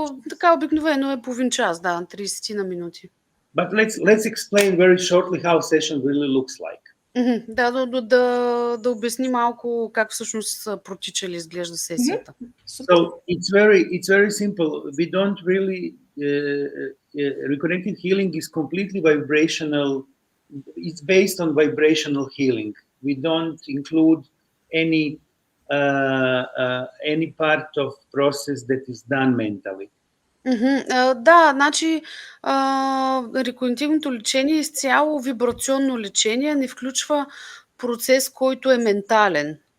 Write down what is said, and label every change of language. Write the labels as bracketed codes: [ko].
[bg] Така обикновено е половин час, да, 30 на минути. [en] But let's explain very shortly how session really looks like. [bg] Да обясни малко как всъщност протича или изглежда сесията. [en] So it's very simple. We don't really reconnective healing is completely vibrational. It's based on vibrational healing. We don't include any part of process that is done mentally. [bg] Да, значи рекогнитивното лечение е изцяло вибрационно лечение, не включва процес, който е ментален.